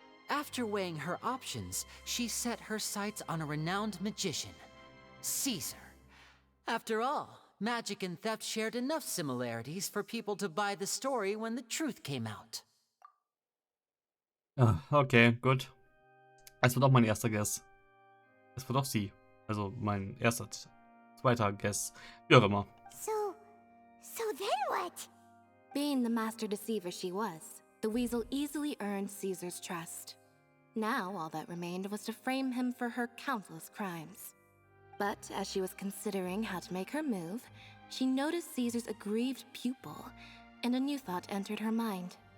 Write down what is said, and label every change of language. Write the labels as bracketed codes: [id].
[en] After weighing her options, she set her sights on a renowned magician, Caesar. After all, magic and theft shared enough similarities for people to buy the story when the truth came out. [de] Okay, gut. Es wird auch mein erster Guess. Es wird auch sie. Also mein erster, zweiter Guess. Wie auch immer. [en] So then what? Being the master deceiver she was, the weasel easily earned Caesar's trust. Now, all that remained was to frame him for her countless crimes. But as she was considering how to make her move, she noticed Caesar's aggrieved pupil, and a new thought entered her mind.